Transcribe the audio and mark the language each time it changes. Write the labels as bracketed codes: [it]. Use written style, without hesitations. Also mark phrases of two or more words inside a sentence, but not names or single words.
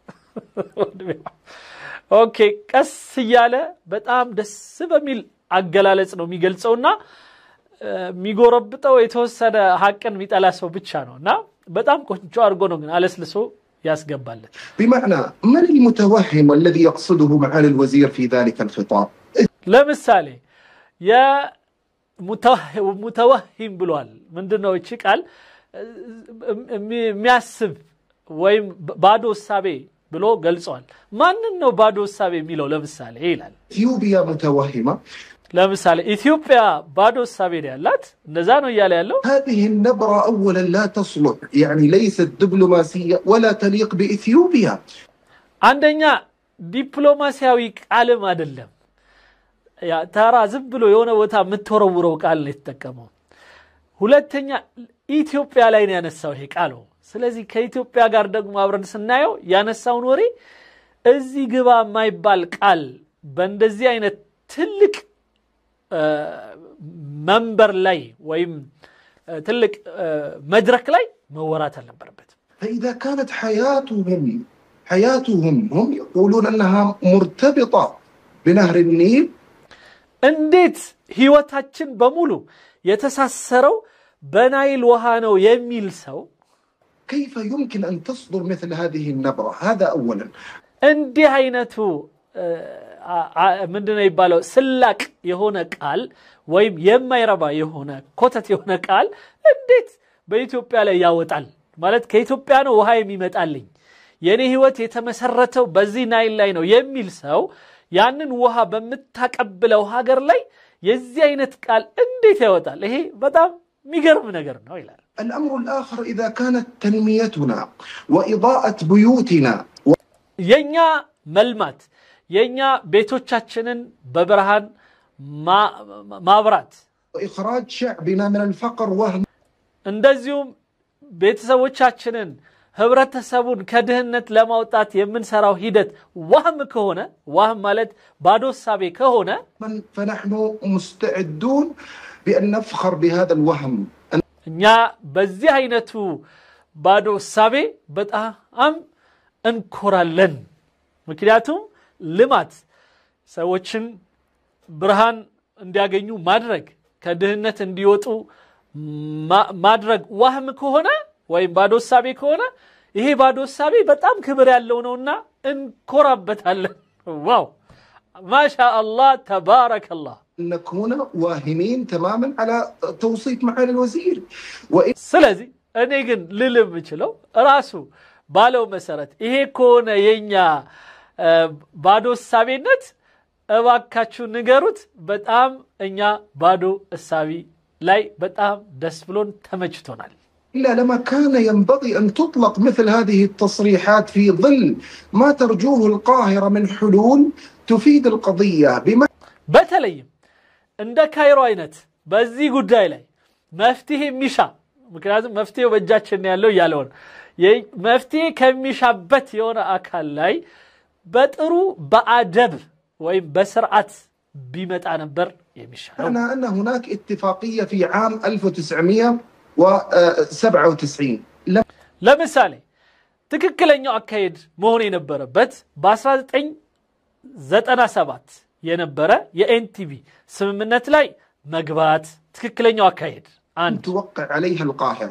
[am] ኦኬ ቀስ ያለ በጣም ደስ በሚል አገላለጽ ነው የሚገልጸውና የሚጎረብጠው የተወሰነ ሐቅን የሚጠላ ሰው ብቻ ነውና በጣም ቆንጆ አድርጎ ነው ግን አለስልሶ ያስገባለት [ar] بمعنى من المتوهم الذي يقصده معالي الوزير في ذلك الخطاب [am] ለምሳሌ ያ متوهم ብሏል ምንድነው እቺ ቃል የሚያስብ ወይም ባዶ ሐሳቤ ብሎ ገልጿል ማንን ነው ባዶ ሐሳቤ የሚለው ለምሳሌ ይላል [ar] ኢትዮጵያ متوهمه [am] ለምሳሌ ኢትዮጵያ ባዶ ሐሳቤ ያላት እንደዛ ነው ይያለ ያለው [ar] هذه النبره اولا لا تصلح يعني ليست دبلوماسيه ولا تليق باثيوبيا [am] አንደኛ ዲፕሎማሲያዊ ቃልም አይደለም ያ ታራ ዝም ብሎ የሆነ ቦታ የምትወረውረው ቃል ነው የተጠቀመው ሁለተኛ ኢትዮጵያ ላይ ነው ያነሳው ይሄ ቃል ስለዚህ ከኢትዮጵያ ጋር ደግሞ አብረን ስናየው ያነሳውን ወሬ እዚህ ግባ የማይባል ቃል በእንደዚህ አይነት ትልቅ መንበር ላይ ወይም ትልቅ መድረክ ላይ መወራት አልነበረበት [ar] فاذا كانت حياتهم هم يقولون انها مرتبطه بنهر النيل [am] እንዴት ህይወታችን በሙሉ የተሳሰረው በናይል ውሃ ነው የሚል ሰው [ar] كيف يمكن ان تصدر مثل هذه النبره هذا اولا [am] እንዲህ አይነቱ ምንድነው ይባለው ስላቅ የሆነ ቃል ወይም የማይረባ የሆነ ኮተት የሆነ ቃል እንዴት በኢትዮጵያ ላይ ያወጣል ማለት ከኢትዮጵያ ነው ውሃ የሚመጣልኝ የኔ ህይወት የተመሰረተው በዚህ ናይል ላይ ነው የሚል ሰው ያንን ውሃ በመታቀብለው ሀገር ላይ የዚህ አይነት ቃል እንዴት ያወጣል ይሄ በጣም የሚገርም ነገር ነው ይላል [ar] الامر الاخر اذا كانت تنميتنا واضاءه بيوتنا [am] የኛ መልማት የኛ ቤቶቻችንን በብርሃን ማብራት [ar] واخراج شعبنا من الفقر وهم [am] እንደዚሁም ቤተሰቦቻችንን ህብረተሰቡን ከድህነት ለማውጣት የምንሰራው ሂደት ወህም ከሆነ ወህም ማለት ባዶ ሐሳቤ ከሆነ [ar] فنحن مستعدون بان نفخر بهذا الوهم [am] እኛ በዚህ አይነቱ ባዶ ሐሳቤ በጣም እንኮራለን ምክንያቱም ልማት ሰዎችን ብርሃን እንዲያገኙ ማድረግ ከድህነት እንዲወጡ ማድረግ ወህም ከሆነ ወይም ባዶ ሐሳቤ ከሆነ ይሄ ባዶ ሐሳቤ በጣም ክብር ያለው ነውና እንኮራበታለን ዋው [ar] ما شاء الله تبارك الله نكون واهمين تماما على توصيف معالي الوزير [am] ስለዚህ እኔ ግን ልልም እችለው ራሱ ባለው መሰረት ይሄ ከሆነ የኛ ባዶ ሐሳቤነት እባካችሁ ንገሩት በጣም እኛ ባዶ ሐሳቢ ላይ በጣም ደስ ብሎን ተመችቶናል [ar] إلا لما كان ينبغي أن تطلق مثل هذه التصريحات في ظل ما ترجوه القاهرة من حلول تفيد القضية [am] በተለይም እንደ ካይሮ አይነት በዚህ ጉዳይ ላይ መፍትሄ የሚሻ ምክንያቱም መፍትሄው በእጃችን ያለው ያለው መፍትሄ ከሚሻበት የሆነ አካል ላይ በጥሩ በአደብ ወይም በስርዓት ቢመጣ ነበር የሚሻለው [ar] أنا أن هناك اتفاقية في عام 1997 [am] ለምሳሌ ትክክለኛው አካሄድ መሆን የነበረበት በ1997 የነበረ የኤንቲቪ ስምምነት ላይ መግባት ትክክለኛው አካሄድ [ar] أن توقع عليها القاهرة